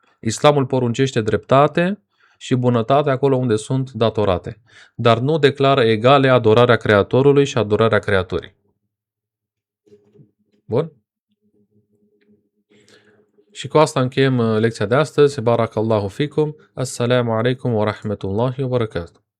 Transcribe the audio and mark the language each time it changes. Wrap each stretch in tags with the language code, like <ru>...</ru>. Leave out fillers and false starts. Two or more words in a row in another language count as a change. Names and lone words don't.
<ro>Islamul poruncește dreptate și bunătate acolo unde sunt datorate, dar nu declară egale adorarea Creatorului și adorarea creaturii. Bun? Și cu asta încheiem lecția de astăzi.</ro> <ar>بارك الله فيكم. السلام عليكم ورحمة الله وبركاته.</ar>